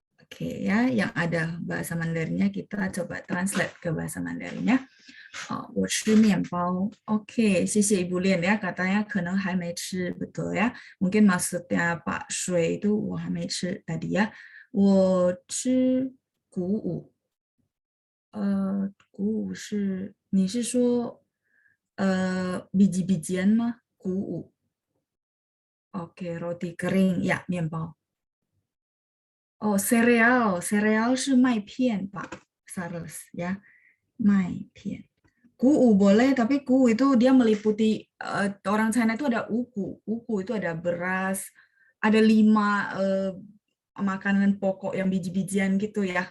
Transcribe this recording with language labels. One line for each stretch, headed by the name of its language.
Indonesian: Oke ya, yang ada bahasa Mandarinnya kita coba translate ke bahasa Mandarinnya.
Chinese: 我吃面包.
Indonesian: Oke, 谢谢 Ibu Lian ya, katanya
Chinese: 可能还没吃,
Indonesian: betul ya. Mungkin maksudnya Pak Shui itu
Chinese: 我还没吃
Indonesian: tadi ya.
Chinese: 我吃谷物. 谷物是你是说biji-bijian 吗？谷物。
Indonesian: Oke, roti kering ya, 面包。 cereal
Chinese: 是麦片吧
Indonesian: ，saros ya, 麦片。谷物 boleh, tapi 谷物 itu dia meliputi orang China itu ada ugu, ugu itu ada beras, ada 5 makanan pokok yang biji-bijian gitu ya.